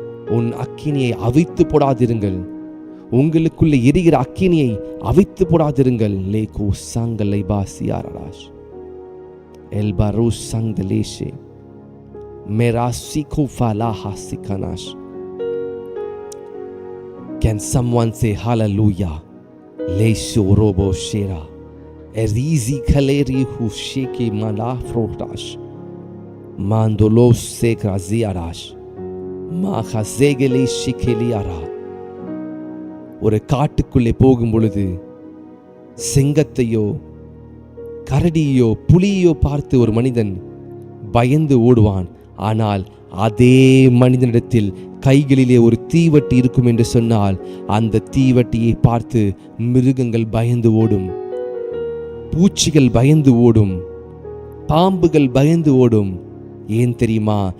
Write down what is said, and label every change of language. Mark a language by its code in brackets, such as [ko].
[ta] உன் அக்கினியை அவித்து போடாதிருங்கள். உங்களுக்குள்ள எரிகிற அக்கினியை அவித்து போடாதிருங்கள். லேகோ சங்கலை பாசியாராஷ் எல்பாரோ சங்கலேஷே மேராசிகோ ஃபலாஹா சிகனாஷ். [en] Can someone say hallelujah? Lesho robo shera erizi khaleri hu sheki malafrotash mandolo sekraziarash மாஹசேகலே ஷிகேலியாரா. [ta] ஒரு காட்டுக்குள்ளே போகும் பொழுது சிங்கத்தையோ கரடியோ புலியோ பார்த்து ஒரு மனிதன் பயந்து ஓடுவான். ஆனால் அதே மனிதனிடத்தில் கைகளிலே ஒரு தீவட்டி இருக்கும் என்று சொன்னால் அந்த தீவட்டியை பார்த்து மிருகங்கள் பயந்து ஓடும், பூச்சிகள் பயந்து ஓடும், பாம்புகள் பயந்து ஓடும். ஏன் தெரியுமா?